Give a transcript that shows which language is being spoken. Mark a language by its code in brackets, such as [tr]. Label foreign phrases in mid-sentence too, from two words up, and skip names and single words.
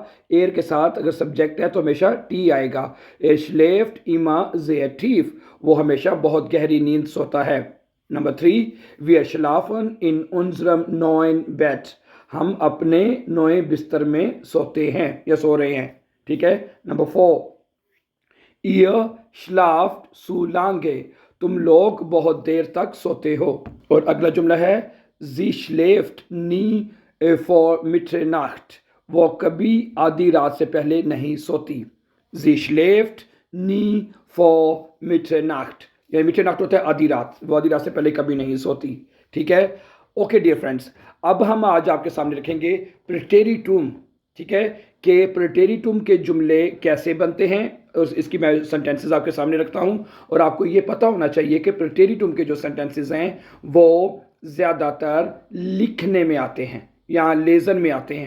[hi] एर के साथ अगर सब्जेक्ट है तो हमेशा टी आएगा। [de] Er schläft immer sehr tief, [hi] वो हमेशा बहुत गहरी नींद सोता है। [de] नंबर 3, Wir schlafen in unserem neuen Bett. [hi] हम अपने नए बिस्तर में सोते हैं या सो रहे हैं। ठीक है। नंबर 4, [de] ihr schlaft zu lange। [hi] तुम लोग बहुत देर तक सोते हो। और अगला जुमला है [de] sie schläft nie vor Mitternacht। [hi] वो कभी आधी रात से पहले नहीं सोती। [de] sie schläft nie vor Mitternacht, [hi] या मिटरनाट होता है आधी रात, वो आधी रात से पहले कभी नहीं सोती। ठीक है। ओके [en] dear friends, [hi] अब हम आज आपके सामने रखेंगे प्रेटेरिटुम। ठीक है, कि प्रेटेरिटुम के जुमले कैसे बनते हैं और इसकी मैं सेंटेंसेस आपके सामने रखता हूं। और आपको ये पता होना चाहिए कि प्रेटेरिटुम के जो सेंटेंसेस हैं वो ज़्यादातर लिखने में आते हैं या लेजन में आते हैं।